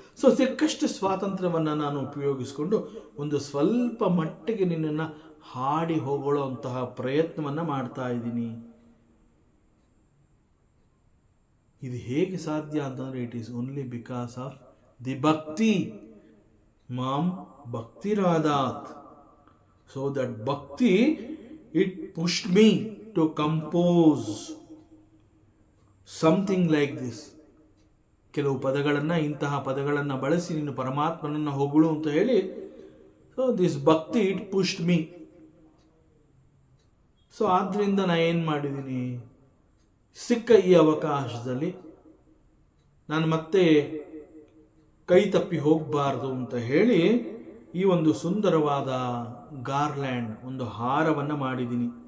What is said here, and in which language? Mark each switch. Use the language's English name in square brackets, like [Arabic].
[Kannada] So ಸಿಕ್ಕಷ್ಟು ಸ್ವಾತಂತ್ರ್ಯವನ್ನು ನಾನು ಉಪಯೋಗಿಸಿಕೊಂಡು ಒಂದು ಸ್ವಲ್ಪ ಮಟ್ಟಿಗೆ ನಿನ್ನನ್ನು ಹಾಡಿ ಹೋಗೊಳ್ಳೋ ಅಂತಹ ಪ್ರಯತ್ನವನ್ನು ಮಾಡ್ತಾ ಇದ್ದೀನಿ. ಇದು ಹೇಗೆ ಸಾಧ್ಯ ಅಂತಂದರೆ [English] It is only because of the bhakti. [Sanskrit] ಮಾಂ ಭಕ್ತಿರಾದಾತ್. [English] So that bhakti, it pushed me to compose something like this. [Kannada] ಕೆಲವು ಪದಗಳನ್ನು, ಇಂತಹ ಪದಗಳನ್ನು ಬಳಸಿ ನೀನು ಪರಮಾತ್ಮನನ್ನು ಹೊಗಳು ಅಂತ ಹೇಳಿ, [English] So this bhakti it pushed me. [Kannada] ಸೊ ಆದ್ದರಿಂದ ನಾನು ಏನು ಮಾಡಿದ್ದೀನಿ, ಸಿಕ್ಕ ಈ ಅವಕಾಶದಲ್ಲಿ ನಾನು ಮತ್ತೆ ಕೈ ತಪ್ಪಿ ಹೋಗಬಾರ್ದು ಅಂತ ಹೇಳಿ ಈ ಒಂದು ಸುಂದರವಾದ ಗಾರ್ಲ್ಯಾಂಡ್, ಒಂದು ಹಾರವನ್ನು ಮಾಡಿದ್ದೀನಿ.